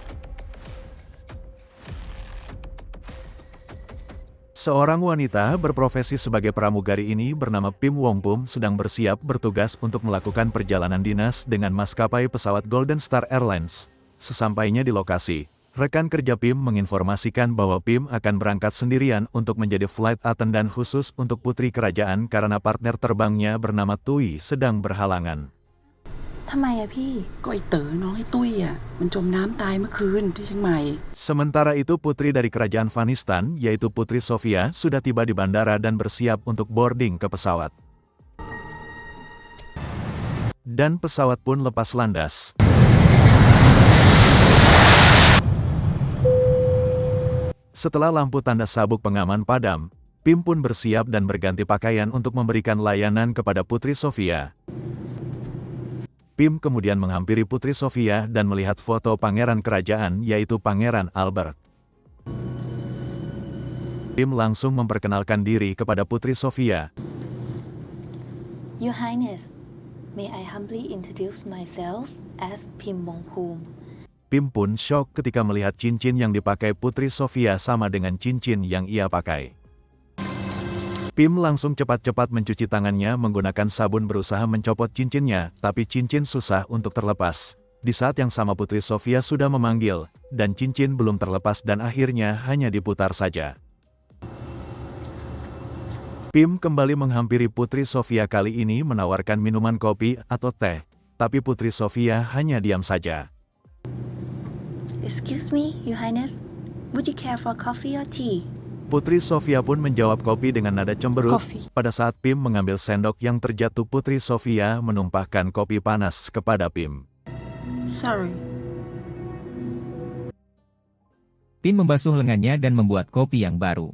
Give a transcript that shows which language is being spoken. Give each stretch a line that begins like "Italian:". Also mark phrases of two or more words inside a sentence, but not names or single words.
Indonesian: Seorang wanita berprofesi sebagai pramugari ini bernama Pim Wongpum sedang bersiap bertugas untuk melakukan perjalanan dinas dengan maskapai pesawat Golden Star Airlines. Sesampainya di lokasi, rekan kerja Pim menginformasikan bahwa Pim akan berangkat sendirian untuk menjadi
English: flight attendant
Indonesian: khusus untuk putri kerajaan karena partner terbangnya bernama Tui sedang berhalangan.
Thai: ทำไมอะพี่ก็ไอ้เต๋อน้องไอ้ตุ้ยอะมันจมน้ำตายเมื่อคืนที่เชียงใหม่
Indonesian: Sementara itu putri dari kerajaan Afghanistan yaitu Putri Sofia sudah tiba di bandara dan bersiap untuk boarding ke pesawat. Dan pesawat pun lepas landas. Setelah lampu tanda sabuk pengaman padam, Pim pun bersiap dan berganti pakaian untuk memberikan layanan kepada Putri Sofia. Pim kemudian menghampiri Putri Sofia dan melihat foto pangeran kerajaan yaitu Pangeran Albert. Pim langsung memperkenalkan diri kepada Putri Sofia.
English: Your Highness, may I humbly introduce myself as Pim Wongpum.
Indonesian: Pim pun syok ketika melihat cincin yang dipakai Putri Sofia sama dengan cincin yang ia pakai. Pim langsung cepat-cepat mencuci tangannya menggunakan sabun berusaha mencopot cincinnya, tapi cincin susah untuk terlepas. Di saat yang sama Putri Sofia sudah memanggil, dan cincin belum terlepas dan akhirnya hanya diputar saja. Pim kembali menghampiri Putri Sofia kali ini menawarkan minuman kopi atau teh, tapi Putri Sofia hanya diam saja.
English: Excuse me, Your Highness, would you care for coffee or tea?
Indonesian: Putri Sofia pun menjawab kopi dengan nada cemberut. Kopi. Pada saat Pim mengambil sendok yang terjatuh, Putri Sofia menumpahkan kopi panas kepada Pim. sorry Pim membasuh lengannya dan membuat kopi yang baru.